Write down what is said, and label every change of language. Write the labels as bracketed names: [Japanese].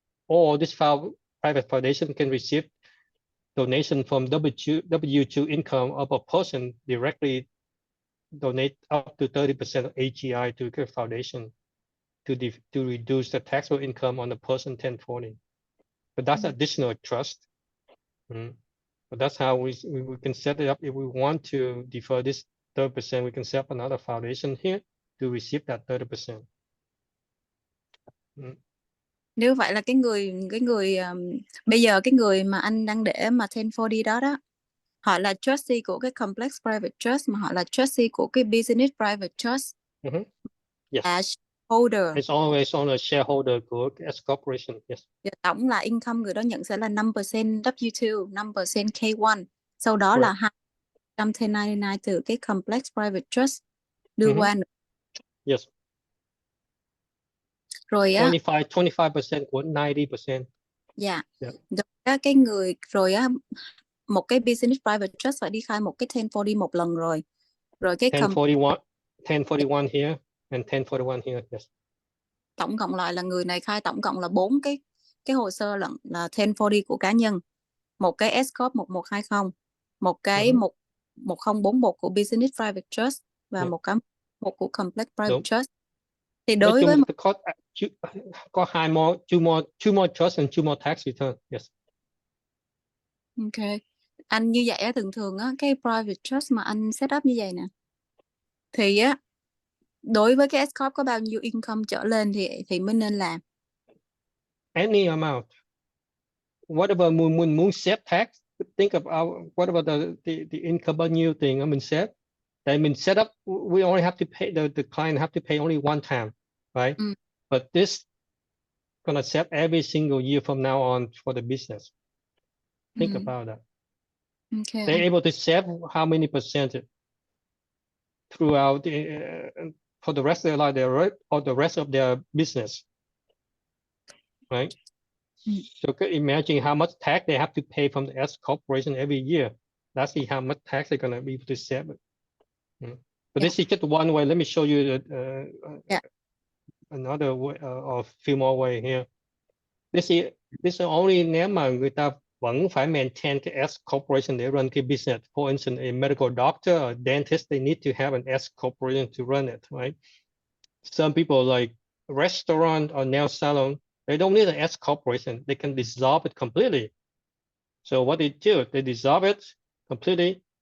[English] Or this private foundation can receive donation from W2 income of a person, directly donate up to 30% of AGI to the foundation to reduce the taxable income on the person 1040. But that's additional trust. But that's how we can set it up. If we want to defer this 30%, we can set up another foundation here to receive that 30%. [Vietnamese] Nếu vậy là cái người bây giờ cái người mà anh đang để mà 1040 đó họ là trustee của cái complex private trust mà họ là trustee của cái business private trust. [English] Yes. Shareholder. It's always on a shareholder của S corporation. Yes. [Vietnamese] Tổng là income người đó nhận sẽ là 5% W2, 5% K1. Sau đó [English] Correct. [Vietnamese] là 2% 1099 từ cái complex private trust đưa qua nữa. [English] Yes. [Vietnamese] Rồi á 25% của 90%. Dạ. Rồi cái người rồi á một cái business private trust phải đi khai một cái 1040 một lần rồi. Rồi cái [English] 1041 here and 1041 here. Yes. [Vietnamese] Tổng cộng lại là người này khai tổng cộng là 4 cái hồ sơ là 1040 của cá nhân, một cái S corp 1120, một cái 1041 của business private trust và một của complex private trust. Thì đối với có [English] two more trust and two more tax return. Yes. Ok. [Vietnamese] Anh như vậy á, thường á cái private trust mà anh set up như vậy nè, thì á đối với cái S corp có bao nhiêu income trở lên thì mới nên làm. [English] Any amount. Whatever [Vietnamese] muốn xếp [English] tax, think about whatever the income [Vietnamese] bao nhiêu tiền mình xếp. Tại mình [English] set up, we only have to pay the client have to pay only one time. right? Mm. But this gonna save every single year from now on for the business. Think about that. Okay. They're able to save how many percent throughout for the rest of their life, or the rest of their business, right? Mm. So imagine how much tax they have to pay from the S corporation every year. Let's see how much tax they're gonna be able to save. But this is just one way. Let me show you another way, or a few more way here. This is only [Vietnamese] nếu mà người ta vẫn phải maintain cái S corporation để run cái business. [English] For instance, a medical doctor or dentist, they need to have an S corporation to run it, right? Some people like restaurant or nail salon, they don't need an S corporation. They can dissolve it completely. So what they do, they dissolve it completely.